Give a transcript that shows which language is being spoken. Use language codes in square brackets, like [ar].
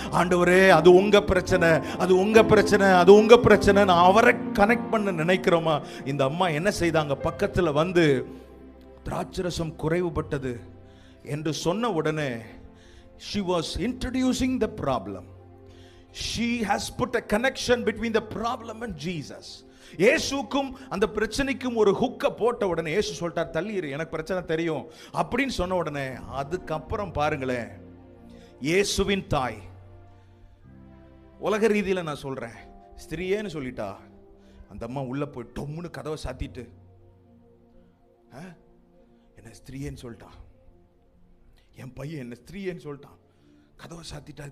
[ta] ஆண்டவரே, அது உங்க பிரச்சனை, அது உங்க பிரச்சனை, அது உங்க பிரச்சனை, நான் அவரை கனெக்ட் பண்ண நினைக்கிறோமா? இந்த அம்மா என்ன செய்தாங்க? பக்கத்தில் திராட்சரசம் குறைவுபட்டது என்று சொன்ன உடனே [en] she was introducing the problem. She has put a connection between the problem and Jesus. [ta] இயேசுக்கும் அந்த பிரச்சனைக்கும் ஒரு ஹுக்க போட்ட உடனே இயேசு சொல்லிட்டார், தள்ளிரு, எனக்கு பிரச்சனை தெரியும் அப்படின்னு சொன்ன உடனே அதுக்கப்புறம் பாருங்களேன், இயேசுவின் தாய், உலக ரீதியில் நான் சொல்றேன், ஸ்திரீயேன்னு சொல்லிட்டா. அந்த அம்மா உள்ள போய் டொம்முன்னு கதவை சாத்திட்டு, என்ன ஸ்திரீயேன்னு சொல்லிட்டான், என் பையன் என்ன ஸ்திரீயேன்னு சொல்லிட்டான், கதவை சாத்திட்டு.